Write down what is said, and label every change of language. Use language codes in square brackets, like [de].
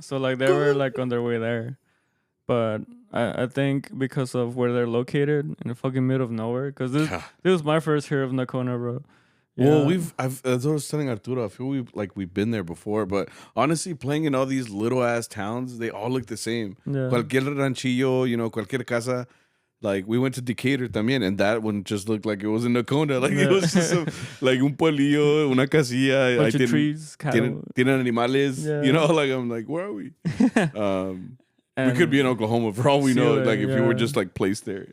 [en] So like they were like on their way there. But I think because of where they're located in the fucking middle of nowhere, because this was my first hear of Nacona, bro. Yeah. Well, as I was telling Arturo, I feel we've been there before, but honestly, playing in all these little ass towns, they all look the same. Yeah. [es] Cualquier ranchillo, cualquier casa. [en] Like we went to Decatur también, and that one just looked like it was in Nacona. Like it was just like [es] un pueblillo, una casilla. [en] Bunch of trees, [es] tienen animales. [en] Yeah. Like I'm like, where are we? We could be in Oklahoma for all we know. Like if you were just like placed there.